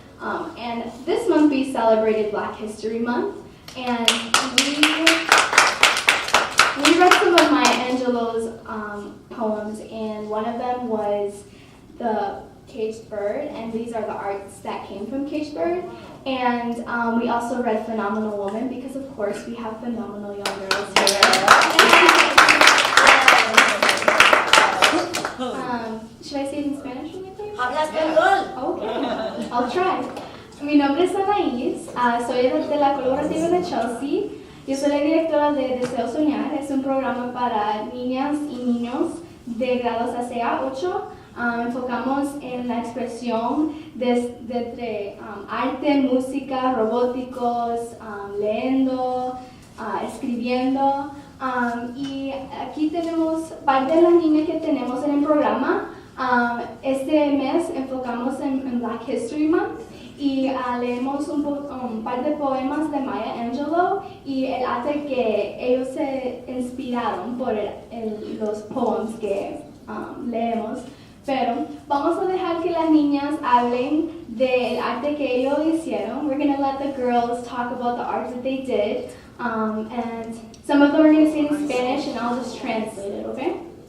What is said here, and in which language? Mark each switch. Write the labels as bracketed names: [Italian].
[English] And this month we celebrated Black History Month, and we read some of Maya Angelou's poems, and one of them was The Caged Bird, and these are the arts that came from Caged Bird. And we also read Phenomenal Woman because, of course, we have phenomenal young girls here. Should I say it in Spanish really quick? [Spanish] Habla español. [English] Okay, I'll try. [Spanish] Mi nombre es Anaís, soy de la colaborativa de Chelsea. Yo soy la directora de Deseo Soñar. Es un programa para niñas y niños de grados hacia 8. Enfocamos en la expresión de arte, música, robóticos, leyendo, escribiendo. Y aquí tenemos parte de las niñas que tenemos en el programa. Este mes enfocamos en Black History Month y leemos un par de poemas de Maya Angelou y el arte que ellos se inspiraron por los poems que leemos. Pero vamos a dejar que las niñas hablen del arte que ellos hicieron. [English] We're going to let the girls talk about the art that they did. And some of them are going to say it in Spanish and I'll just translate it, okay?